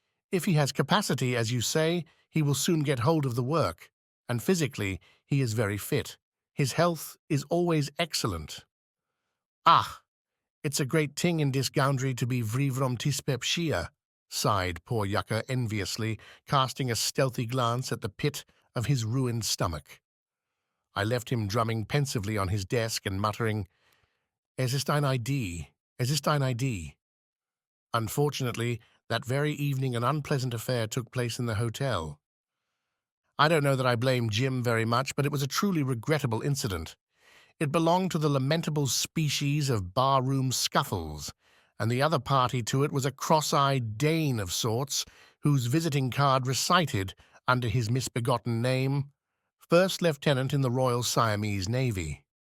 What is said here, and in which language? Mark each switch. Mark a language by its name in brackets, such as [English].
[English] If he has capacity, as you say, he will soon get hold of the work, and physically he is very fit. His health is always excellent. Ah, it's a great thing in this gowndry to be vrivrom dyspepsia, sighed poor Yucca enviously, casting a stealthy glance at the pit of his ruined stomach. I left him drumming pensively on his desk and muttering, [German] Es ist eine Idee, es ist eine Idee. [English] Unfortunately, That very evening an unpleasant affair took place in the hotel. I don't know that I blame Jim very much, but it was a truly regrettable incident. It belonged to the lamentable species of barroom scuffles, and the other party to it was a cross-eyed Dane of sorts, whose visiting card recited, under his misbegotten name, First Lieutenant in the Royal Siamese Navy.